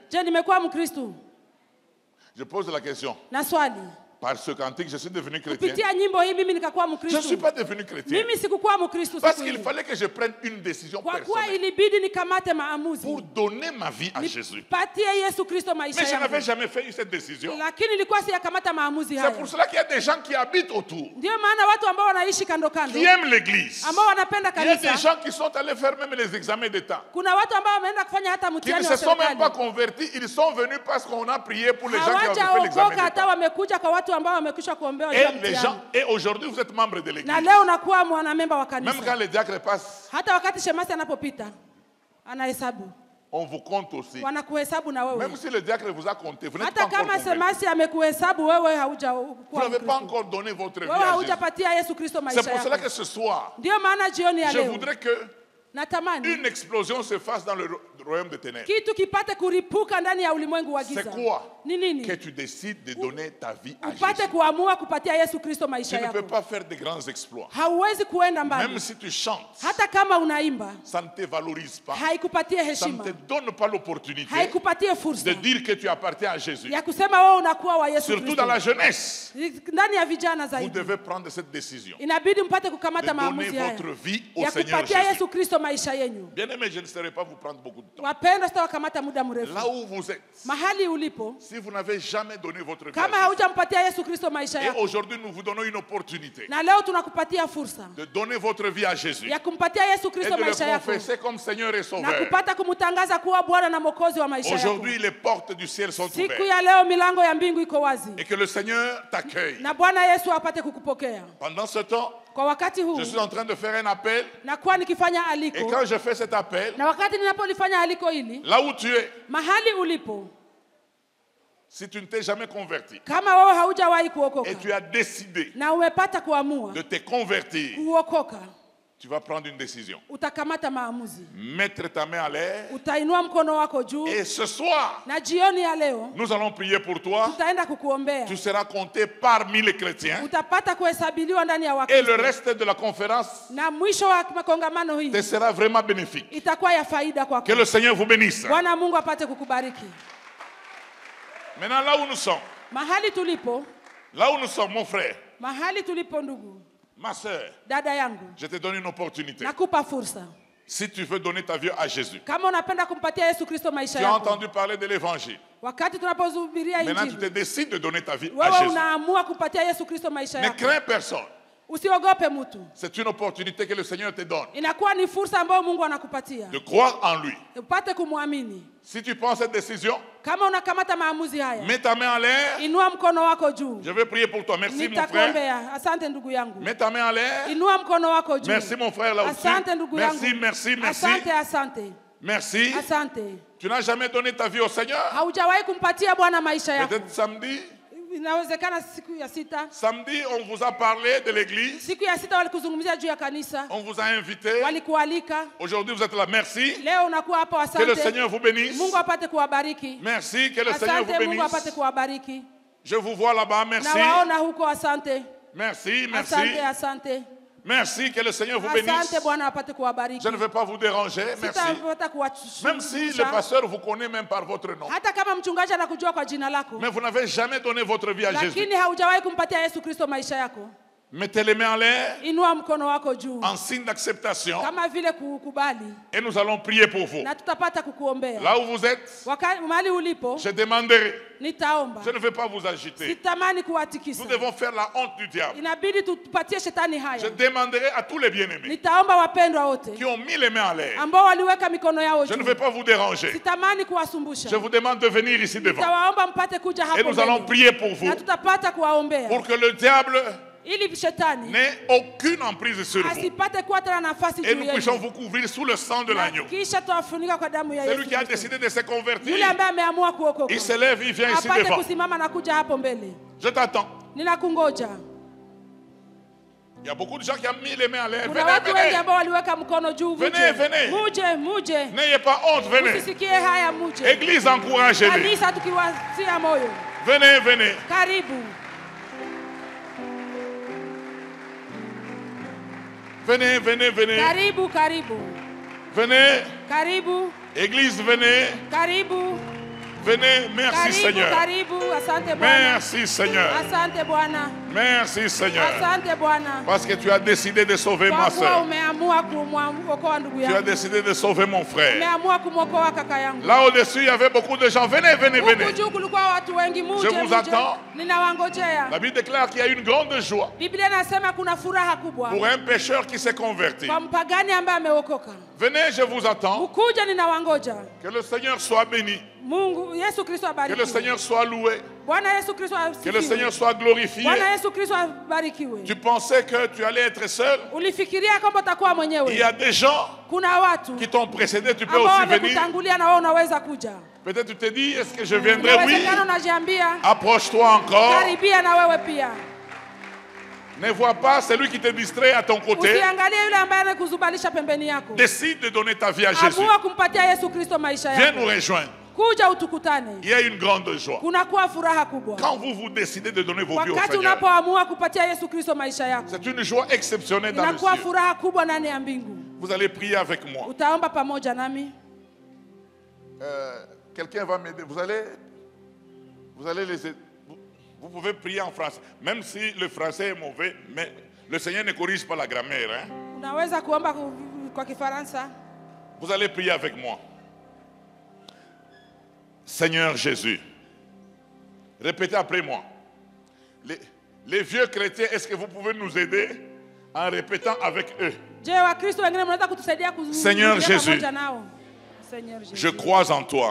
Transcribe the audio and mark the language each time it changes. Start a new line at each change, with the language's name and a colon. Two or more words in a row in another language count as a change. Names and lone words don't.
French: Je,
Swahili: nimekuwa Mkristo?
French: Je pose la question.
Swahili: Na swali.
French: Par ce cantique, je suis devenu chrétien.
Swahili: Kupitia nyimbo hii mimi nikakuwa
French: Je ne
Swahili: Mkristo.
French: suis pas devenu chrétien.
Swahili: Mimi sikukuwa Mkristo
French: Parce
Swahili: siku
French: qu'il
Swahili: hiyo.
French: fallait que je prenne une décision
Swahili: Kwa kuwa
French: personnelle
Swahili: ilibidi nikamate maamuzi.
French: pour donner ma vie à Jésus.
Swahili: Patie Yesu Kristo maisha
French: Mais je n'avais
Swahili: yangu.
French: jamais fait cette décision.
Swahili: Lakini nilikuwa siyakamata maamuzi
French: C'est
Swahili: haya.
French: pour cela qu'il y a des gens qui habitent autour,
Swahili: Ndio maana watu ambao wanaishi kando kando,
French: qui aiment l'église.
Swahili: ambao wanapenda
French: Il y a des
Swahili: kanisa,
French: gens qui sont allés faire même les examens d'État,
Swahili: kuna watu ambao wameenda kufanya hata
French: qui ne
Swahili: mtihani
French: se
Swahili: wa
French: sont même pas
Swahili: serikali.
French: convertis. Ils sont venus parce qu'on a prié pour les gens qui ont fait l'examen
Swahili: Hawajaokoka hata
French: d'État.
Swahili: wamekuja kwa watu ambao wamekwisha kuombewa juu ya
French: Et les
Swahili: mtihani.
French: gens, et aujourd'hui vous êtes membre de l'église.
Swahili: Na leo unakuwa mwanamemba wa
French: Même
Swahili: kanisa.
French: quand les diacres passent,
Swahili: Hata wakati shemasi anapopita, anahesabu.
French: On vous compte aussi.
Swahili: Wanakuhesabu na wewe.
French: Même si le diacre vous a compté, vous n'êtes pas
Swahili: Hata
French: encore
Swahili: kama semasi amekuhesabu wewe hauja.
French: Vous n'avez pas encore donné votre vie
Swahili: wewe
French: à
Swahili: haujapatia Yesu Kristo maisha
French: C'est
Swahili: yako.
French: pour cela que ce soir,
Swahili: Ndio maana jioni ya
French: je
Swahili: leo
French: voudrais que
Swahili: natamani
French: une explosion se fasse dans le royaume des ténèbres.
Swahili: kitu kipate kuripuka ndani ya ulimwengu wa giza.
French: C'est quoi?
Swahili: Ni nini?
French: Que tu décides de donner ta vie à
Swahili: Upate
French: Jésus.
Swahili: kuamua kupatia Yesu Kristo
French: Tu
Swahili: maisha
French: ne peux
Swahili: yako.
French: pas faire de grands exploits.
Swahili: Hauwezi kuenda mbali.
French: Même si tu chantes,
Swahili: Hata kama unaimba,
French: ça ne te valorise pas.
Swahili: haikupatie
French: Ça ne
Swahili: heshima.
French: te donne pas l'opportunité
Swahili: Haikupatie fursa
French: de dire que tu appartiens à Jésus.
Swahili: ya kusema wewe unakuwa wa Yesu
French: Surtout
Swahili: Kristo.
French: dans la jeunesse,
Swahili: Ndani ya vijana
French: vous
Swahili: zaidi.
French: devez prendre cette décision
Swahili: Inabidi mpate
French: de
Swahili: kukamata
French: donner
Swahili: maamuzi haya.
French: votre vie au
Swahili: Ya
French: Seigneur
Swahili: kupatia
French: Jésus.
Swahili: Yesu Kristo maisha yenu.
French: Bien aimé, je ne saurais pas vous prendre beaucoup de temps.
Swahili: Wapendwa, sitawakamata muda mrefu.
French: Là où vous êtes,
Swahili: Mahali ulipo,
French: si vous n'avez jamais donné votre vie
Swahili: kama
French: à
Swahili: haujampatia Yesu Kristo maisha
French: Jésus, et
Swahili: yako,
French: aujourd'hui nous vous donnons une opportunité
Swahili: na leo tunakupatia fursa
French: de donner votre vie à Jésus
Swahili: ya kumpatia Yesu
French: et
Swahili: Kristo
French: de le
Swahili: maisha yako
French: confesser comme Seigneur et
Swahili: na
French: Sauveur.
Swahili: kupata kumtangaza kuwa Bwana na Mwokozi wa maisha yako.
French: Aujourd'hui, les portes du ciel sont
Swahili: Siku
French: ouvertes
Swahili: ya leo milango ya mbingu iko wazi
French: et que le Seigneur t'accueille.
Swahili: na Bwana Yesu apate kukupokea.
French: Pendant ce temps,
Swahili: Kwa wakati huu
French: je suis en train de faire un appel
Swahili: nakuwa nikifanya
French: et
Swahili: aliko,
French: quand je fais cet appel,
Swahili: na wakati ninapolifanya aliko hili,
French: là où tu es,
Swahili: mahali ulipo,
French: si tu ne t'es jamais converti
Swahili: kama wewe haujawahi kuokoka
French: et tu as décidé
Swahili: na umepata kuamua
French: de te convertir,
Swahili: kuokoka,
French: tu vas prendre une décision.
Swahili: utakamata maamuzi,
French: Mettre ta main à l'air
Swahili: utainua mkono wako juu,
French: et ce soir,
Swahili: na jioni ya leo
French: nous allons prier pour toi.
Swahili: tutaenda kukuombea.
French: Tu seras compté parmi les chrétiens
Swahili: Utapata kuhesabiliwa ndani ya
French: et le
Swahili: Wakristo,
French: reste de la conférence
Swahili: na mwisho wa makongamano hii
French: te sera vraiment bénéfique.
Swahili: itakuwa ya faida kwako.
French: Que le Seigneur vous bénisse.
Swahili: Bwana Mungu apate kukubariki.
French: Maintenant, là où nous sommes,
Swahili: Mahali tulipo,
French: mon frère,
Swahili: mahali tulipo ndugu,
French: ma soeur,
Swahili: dada yangu,
French: je te donne une opportunité.
Swahili: nakupa fursa.
French: Si tu veux donner ta vie à Jésus,
Swahili: Kama unapenda kumpatia Yesu Kristo maisha
French: tu as
Swahili: yako,
French: entendu parler de l'évangile.
Swahili: wakati tunapozubiria
French: Maintenant, tu te
Swahili: injili,
French: décides de donner ta vie à
Swahili: wewe
French: Jésus.
Swahili: unaamua kupatia Yesu Kristo maisha
French: Ne
Swahili: yako.
French: crains personne.
Swahili: Usiogope mtu.
French: C'est une opportunité que le Seigneur te donne
Swahili: Inakuwa ni fursa ambayo Mungu anakupatia.
French: de croire en lui.
Swahili: Upate kumwamini.
French: Si tu prends cette décision,
Swahili: Kama unakamata maamuzi haya,
French: mets ta main en l'air.
Swahili: inua mkono wako juu.
French: Je vais prier pour toi. Merci mon frère.
Swahili: Nitakuombea. Asante ndugu yangu.
French: Mets ta main en l'air.
Swahili: Inua mkono wako juu.
French: Merci mon frère là aussi.
Swahili: Asante ndugu yangu.
French: Merci, merci, merci.
Swahili: Asante, asante.
French: Merci.
Swahili: Asante.
French: Tu n'as jamais donné ta vie au Seigneur.
Swahili: Haujawahi kumpatia Bwana maisha yako.
French: Peut-être samedi.
Swahili: Inawezekana siku ya sita.
French: Samedi, on vous a parlé de l'église.
Swahili: Siku ya sita walikuzungumzia juu ya kanisa.
French: On vous a invité.
Swahili: Walikualika.
French: Aujourd'hui, vous êtes là. Merci.
Swahili: Leo unakuwa hapo,
French: Que le
Swahili: asante.
French: Seigneur vous bénisse.
Swahili: Mungu apate kuwabariki.
French: Merci. Que le Seigneur vous
Swahili: Asante, Mungu apate
French: bénisse.
Swahili: kuwabariki.
French: Je vous vois là-bas. Merci.
Swahili: Nawaona huko, asante.
French: Merci, merci.
Swahili: Asante, asante.
French: Merci. Que le Seigneur vous bénisse.
Swahili: Asante, Bwana apate kuwabariki.
French: Je ne vais pas vous déranger. Merci.
Swahili: Sitapata
French: Même si le
Swahili: kuwashusha.
French: pasteur vous connaît même par votre nom.
Swahili: Hata kama mchungaji anakujua kwa jina lako,
French: Mais vous n'avez jamais donné votre vie à Jésus.
Swahili: lakini haujawahi kumpatia Yesu Kristo maisha yako,
French: Mettez les mains en l'air
Swahili: inua mkono wako juu
French: en signe d'acceptation
Swahili: kama vile kukubali,
French: et nous allons prier pour vous.
Swahili: na tutapata kukuombea.
French: Là où vous êtes,
Swahili: Mahali ulipo
French: je demanderai.
Swahili: nitaomba.
French: Je ne vais pas vous agiter.
Swahili: Sitamani kuwatikisa.
French: Nous devons faire la honte du diable.
Swahili: Inabidi tupatie shetani
French: Je
Swahili: haya.
French: demanderai à tous les bien-aimés
Swahili: Nitaomba wapendwa wote
French: qui ont mis les mains en l'air.
Swahili: ambao waliweka mikono yao
French: Je ne
Swahili: juu.
French: vais pas vous déranger.
Swahili: Sitamani kuwasumbusha.
French: Je vous demande de venir ici devant.
Swahili: Nitawaomba mpate kuja
French: Et
Swahili: hapo
French: nous allons
Swahili: mbele.
French: prier pour vous.
Swahili: Na tutapata kuwaombea
French: Pour que le diable
Swahili: ili shetani
French: n'ait aucune emprise sur vous.
Swahili: asipate kuwa tena nafasi
French: Et
Swahili: juu
French: nous puissions
Swahili: yenu.
French: vous couvrir sous le sang de l'agneau.
Swahili: Kisha tuwafunika kwa damu ya
French: Celui
Swahili: Yesu
French: qui a
Swahili: Kristo.
French: décidé de se convertir,
Swahili: Yule ambaye ameamua kuokoka
French: il se lève, il vient ici
Swahili: apate
French: devant.
Swahili: kusimama na kuja hapo mbele.
French: Je t'attends.
Swahili: Ninakungoja.
French: Il y a beaucoup de gens qui ont mis les mains en l'air.
Swahili: Kuna
French: Venez,
Swahili: watu wengi
French: venez.
Swahili: ambao waliweka mkono juu.
French: Venez, venez.
Swahili: Muje.
French: N'ayez pas honte, venez.
Swahili: Usisikie haya, muje.
French: Église, encouragez-les.
Swahili: Kanisa tukiwatia moyo.
French: Venez, venez.
Swahili: Karibu.
French: Venez, venez, venez.
Swahili: Karibu.
French: Venez.
Swahili: Karibu.
French: Église, venez.
Swahili: Karibu.
French: Venez. Merci, Seigneur.
Swahili: Karibu. Asante Bwana.
French: Merci, Seigneur.
Swahili: Asante Bwana.
French: Merci, Seigneur.
Swahili: Asante Bwana.
French: Parce que tu as décidé de sauver ma
Swahili: Kwa kuwa
French: soeur.
Swahili: umeamua kumwokoa ndugu
French: Tu as
Swahili: yangu.
French: décidé de sauver mon frère.
Swahili: Umeamua kumwokoa kaka yangu.
French: Là au-dessus, il y avait beaucoup de gens. Venez, venez,
Swahili: Huku
French: venez.
Swahili: juu kulikuwa watu wengi. Muje.
French: Je vous attends.
Swahili: Ninawangojea.
French: La Bible déclare qu'il y a une grande joie
Swahili: Biblia inasema kuna furaha kubwa
French: pour un pécheur qui s'est converti.
Swahili: kwa mpagani ambaye ameokoka.
French: Venez, je vous attends.
Swahili: Mkuja, ninawangoja.
French: Que le Seigneur soit béni.
Swahili: Mungu Yesu Kristo
French: Que
Swahili: abarikiwe.
French: le Seigneur soit loué.
Swahili: Bwana Yesu Kristo
French: Que le
Swahili: asifiwe.
French: Seigneur soit glorifié.
Swahili: Bwana Yesu Kristo abarikiwe.
French: Tu pensais que tu allais être seul.
Swahili: Ulifikiria kwamba utakuwa
French: Il y
Swahili: mwenyewe.
French: a des gens
Swahili: Kuna watu
French: qui t'ont précédé, tu peux
Swahili: ambao
French: aussi venir.
Swahili: wamekutangulia na wewe unaweza kuja.
French: Peut-être tu te dis, est-ce que je viendrai? Oui.
Swahili: Inawezekana unajiambia,
French: Approche-toi encore.
Swahili: karibia na wewe pia.
French: Ne vois pas celui qui te distrait à ton côté.
Swahili: Usiangalie yule ambaye anakuzubalisha pembeni yako.
French: Décide de donner ta vie à Jésus.
Swahili: Amua kumpatia Yesu Kristo maisha
French: Viens
Swahili: yako.
French: nous rejoindre.
Swahili: Kuja utukutane.
French: Il y a une grande joie.
Swahili: Kunakuwa furaha kubwa.
French: Quand vous décidez de donner vos vies au
Swahili: Wakati
French: Seigneur,
Swahili: unapoamua kupatia Yesu Kristo maisha yako.
French: c'est une joie exceptionnelle dans le
Swahili: Inakuwa
French: ciel.
Swahili: furaha kubwa ndani ya mbingu.
French: Vous allez prier avec moi.
Swahili: Utaomba pamoja nami.
French: Quelqu'un va m'aider. Vous allez les aider. Vous pouvez prier en français. Même si le français est mauvais, mais le Seigneur ne corrige pas la grammaire. Hein?
Swahili: Unaweza kuomba kwa Kifaransa.
French: Vous allez prier avec moi. Seigneur Jésus, répétez après moi. Les vieux chrétiens, est-ce que vous pouvez nous aider en répétant avec eux? Seigneur Jésus, je crois en toi.